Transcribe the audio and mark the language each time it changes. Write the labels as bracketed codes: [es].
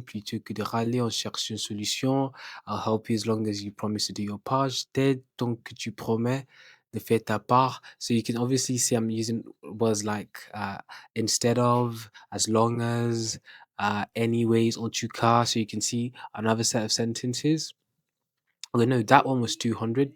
[fr] Plutôt que de râler, on cherche une solution. [en] I'll help you as long as you promise to do your part. [fr] Je t'aide tant que tu promets de faire ta part. [en] So you can obviously see I'm using words like instead of, as long as, anyways, [fr] en tout cas. [en] So you can see another set of sentences. Oh no, that one was 200.